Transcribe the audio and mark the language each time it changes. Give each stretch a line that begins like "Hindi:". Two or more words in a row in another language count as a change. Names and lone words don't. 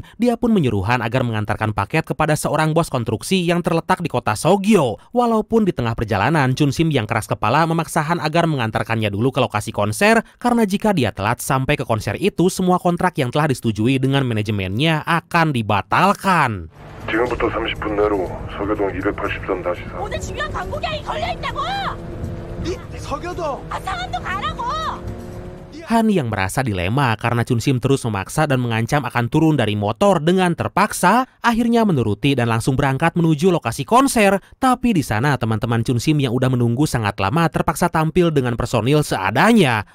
Indonesian: Dia pun menyuruh Han agar mengantarkan paket kepada seorang bos konstruksi yang terletak di kota Sogyo. Walaupun di tengah perjalanan, Chun Sim yang keras kepala memaksa Han agar mengantarkannya dulu ke lokasi konser, karena jika dia telat sampai ke konser itu, semua kontrak yang telah disetujui dengan manajemennya akan dibatalkan.
Korean: 지금부터 30분 내로 서교동 283-4. 오늘 중요한 광고 계약이 걸려있다고! 석여도! 아, 상암동 가라고!
Indonesian: Han yang merasa dilema karena Chun Sim terus memaksa dan mengancam akan turun dari motor dengan terpaksa, akhirnya menuruti dan langsung berangkat menuju lokasi konser. Tapi di sana teman-teman Chun Sim yang udah menunggu sangat lama terpaksa tampil dengan personil seadanya.